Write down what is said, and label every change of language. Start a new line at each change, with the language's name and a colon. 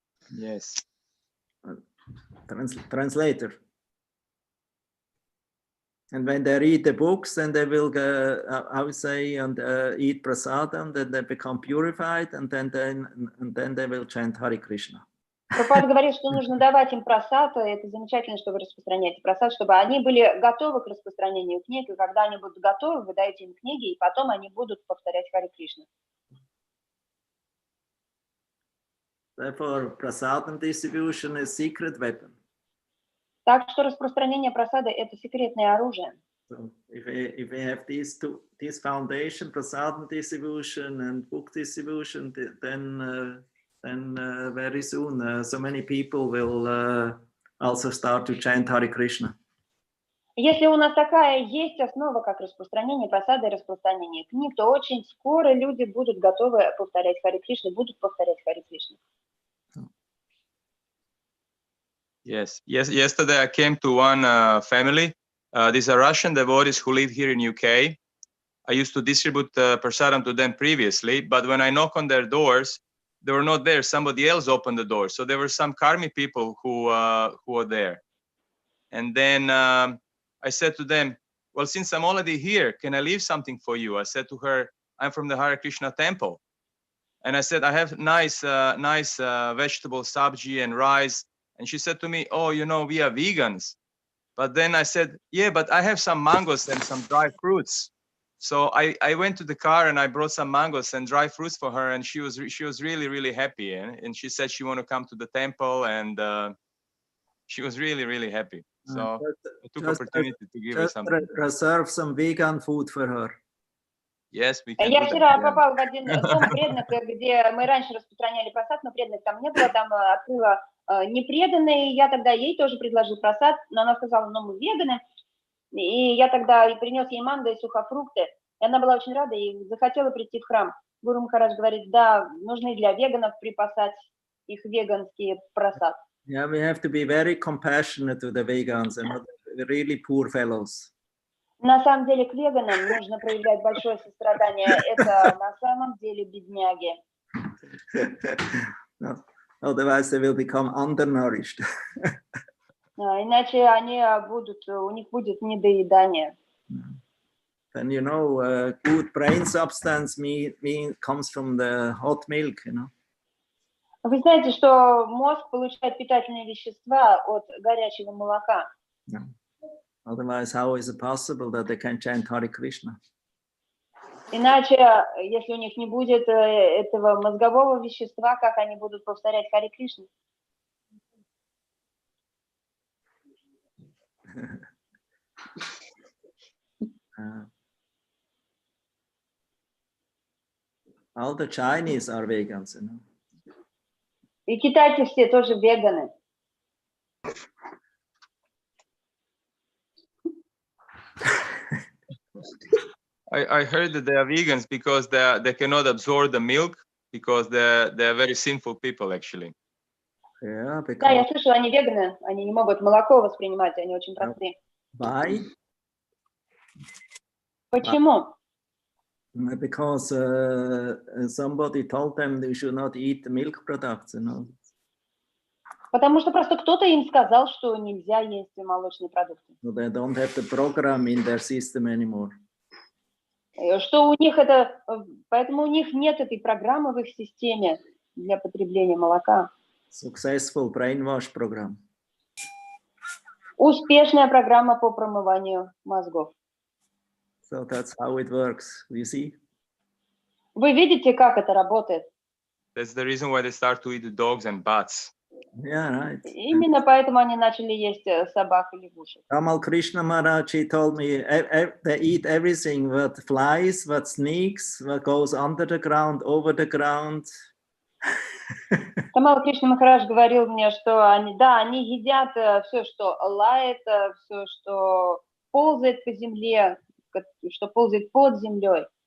English: Yes. Translator. And when they read the books, then they will, I would say, and eat prasadam, then they become purified, and then they will chant Hare Krishna.
Russian: Прабхупада говорит, что нужно давать им просад, это замечательно, что вы распространяете просад, чтобы они были готовы к распространению книг, и когда они будут готовы, вы даете им книги, и потом они будут повторять Харе Кришна.
English: Therefore, prasadam distribution is secret weapon.
Russian: Так что распространение просады – это секретное оружие.
English: So if we have this foundation, prasadam distribution and book distribution, then very soon so many people will also start to chant Hare Krishna.
Russian: Если у нас такая есть основа, как распространение просады и распространение книг, то очень скоро люди будут готовы повторять Харе Кришна, будут повторять Харе Кришна.
English: Yes. Yesterday I came to one family. These are Russian devotees who live here in UK. I used to distribute prasadam to them previously, but when I knock on their doors, they were not there. Somebody else opened the door. So there were some Karmi people who were there. And then I said to them, well, since I'm already here, can I leave something for you? I said to her, I'm from the Hare Krishna temple. And I said, I have nice vegetable sabji and rice. And she said to me, oh, you know, we are vegans. But then I said, yeah, but I have some mangoes and some dry fruits. So I went to the car and I brought some mangoes and dry fruits for her. And she was really, really happy. And she said she wanted to come to the temple, and she was really, really happy. So I took opportunity to give her something. Reserve some vegan food for her. Yes, we can
Russian: Я
English: do
Russian: вчера
English: that,
Russian: попала в один дом преданных, где мы раньше распространяли просад, но преданных там не было, там открыла непреданные, я тогда ей тоже предложил просад, но она сказала, ну мы веганы, и я тогда принес ей манго и сухофрукты, и она была очень рада и захотела прийти в храм. Гуру Махарадж говорит, да, нужно для веганов припасать их веганские просад.
English: Yeah, we have to be very compassionate to the vegans and not really poor fellows.
Russian: На самом деле к веганам нужно проявлять большое сострадание, это на самом деле бедняги.
English: No, otherwise they will become undernourished.
Russian: Иначе они будут, у них будет недоедание.
English: Then you know, good brain substance comes from the hot milk, you know.
Russian: Вы знаете, что мозг получает питательные вещества от горячего молока.
English: Yeah. Otherwise, how is it possible that they can chant Hare Krishna?
Russian: Иначе, если у них не будет этого мозгового вещества, как они будут повторять Харе Кришна?
English: All the Chinese are vegans, you know.
Russian: И китайцы все тоже веганы.
English: I heard that they are vegans because they cannot absorb the milk because they're very sinful people actually. Yeah, because...
Russian: Да, я слышала, они веганы, они не могут молоко воспринимать, они очень простые.
English: Why?
Russian: Почему?
English: Because somebody told them they should not eat the milk products, you know.
Russian: Потому что просто кто-то им сказал, что нельзя есть молочные продукты.
English: So they don't have the program in their system anymore.
Russian: Что у них это, поэтому у них нет этой программы в их системе для потребления молока.
English: Successful brainwash program.
Russian: Успешная программа по промыванию мозгов.
English: So that's how it works. You see?
Russian: Вы видите, как это работает?
English: That's the reason why they start to eat the dogs and bats. Yeah, right.
Russian: Именно поэтому они начали есть собак и лягушек.
English: Ramal Krishna Maharaj, he told me they eat everything, what flies, what sneaks, what goes under the ground, over the ground.
Russian: Рамал Кришна Махарадж говорил мне, что они едят все, что лает, все, что ползает по земле, что ползает под землей.